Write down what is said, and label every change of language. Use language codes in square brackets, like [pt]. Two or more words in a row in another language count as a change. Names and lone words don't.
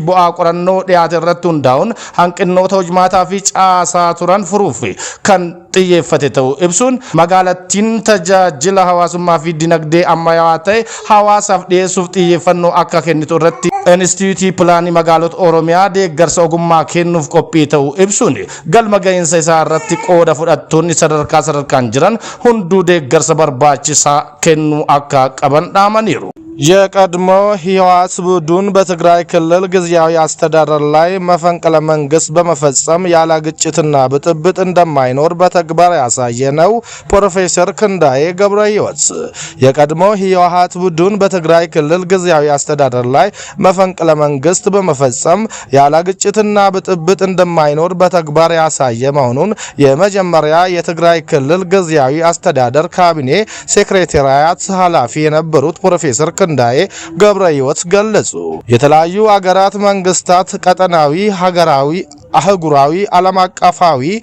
[om] bu'aa qorannoo dhiyaate irratti hundaa'uun hanqinnoota hojmaataa fi caasaa turan furuuf kan xiyyeeffate ta'uu ibsuun magaalattiin tajaajila hawaasummaa fi dinagdee ammayyaawaa ta'e hawaasaaf dhiyeessuuf xiyyeeffannoo akka kennitu irratti Instituutii pilaanii magaalota Oromiyaa deeggarsa ogummaa kennuuf qophii ta'uu ibsuun galma gahinsa isaa irratti qooda fudhattoonni sadarkaan jiran hunduu deeggarsa barbaachisaa kennuu akka qaban dhaamaniiru. [am] የቀድሞ ህወሓት ቡድን በትግራይ ክልል ጊዜያዊ አስተዳደር ላይ መፈንቅለ መንግስት በመፈጸም ያለ ግጭትና ብጥብጥ እንደማይኖር በተግባር ያሳየ ነው ፕሮፌሰር ክንዳዬ ገብረሕይወት። የቀድሞ ህወሓት ቡድን በትግራይ ክልል ጊዜያዊ አስተዳደር ላይ መፈንቅለ መንግስት በመፈጸም ያለ ግጭትና ብጥብጥ እንደማይኖር በተግባር ያሳየ መሆኑን የመጀመሪያ የትግራይ ክልል ጊዜያዊ አስተዳደር ካቢኔ ሴክሬታሪያት ኃላፊ የነበሩት ፕሮፌሰር ክንዳዬ ገብረሕይወት ገለጹ። የተለያዩ አገራት መንግስታት፣ ቀጠናዊ፣ ሀገራዊ፣ አህጉራዊ፣ ዓለም አቀፋዊ